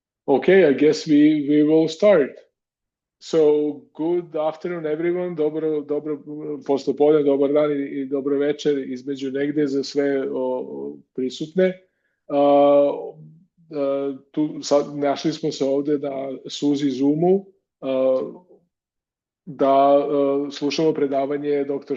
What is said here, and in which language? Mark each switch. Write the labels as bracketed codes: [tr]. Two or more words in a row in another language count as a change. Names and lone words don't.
[en] Okay, I guess we will start. So, good afternoon everyone, [hr] dobro poslijepodne, dobar dan i dobro večer između negdje za sve prisutne. Našli smo se ovdje na SUZI Zoomu da slušamo predavanje dr.